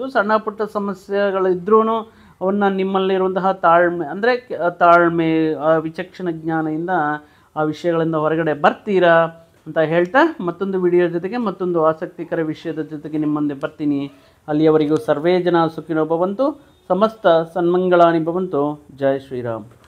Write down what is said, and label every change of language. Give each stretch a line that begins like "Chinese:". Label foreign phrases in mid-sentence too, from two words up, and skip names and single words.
Kannada: ಸಣ್ಣ ಪುಟ್ಟ ಸಮಸ್ಯೆಗಳಿದ್ರೂ ಅವನ್ನ ನಿಮ್ಮಲ್ಲಿರುವಂತಹ ತಾಳ್ಮೆ, ವಿಚಕ್ಷಣ ಜ್ಞಾನದಿಂದ ಆ ವಿಷಯಗಳಿಂದ ಹೊರಗಡೆ ಬರ್ತೀರಾ ಅಂತ ಹೇಳ್ತಾ, ಮತ್ತೊಂದು ವಿಡಿಯೋ ಜೊತೆಗೆ ಮತ್ತೊಂದು ಆಸಕ್ತಿಕರ ವಿಷಯದ ಜೊತೆಗೆ ನಿಮ್ಮ ಮುಂದೆ ಬರ್ತೀನಿ.
Sanskrit: ಅಲ್ಲಿಯವರೆಗೂ ಸರ್ವೇ ಜನ ಸುಖಿನೋ ಭವಂತು, ಸಮಸ್ತ ಸನ್ಮಂಗಳಾನಿ ಭವಂತು.
Hindi: जय श्रीराम.